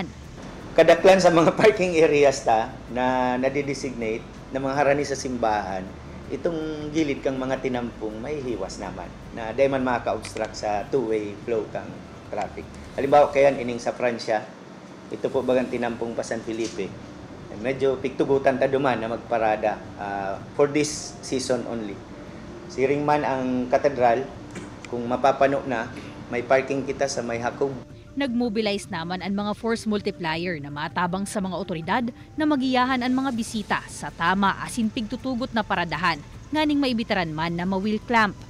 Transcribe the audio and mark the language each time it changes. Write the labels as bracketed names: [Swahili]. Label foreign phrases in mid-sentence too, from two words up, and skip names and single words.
[Bikol] Kadaklan sa mga [English] parking areas [Bikol] na nadidesignate na mga harani sa simbahan, itong gilid kang mga tinampong may hiwas naman na dahil man maka-obstruct sa [English] two-way flow [Bikol] kang traffic. Halimbawa kayan ining sa Pransya, ito po bagang tinampong pa San Felipe. Medyo pigtugutan ta duman na magparada [English] for this season only. [Bikol] Siring man ang katedral, kung mapapano na, may parking kita sa may hakog. Nagmobilize naman ang mga [English] force multiplier [Bikol] na matabang sa mga otoridad na magiyahan ang mga bisita sa tama asin pigtutugot na paradahan, nganing maibitaran man na ma-wheel clamp.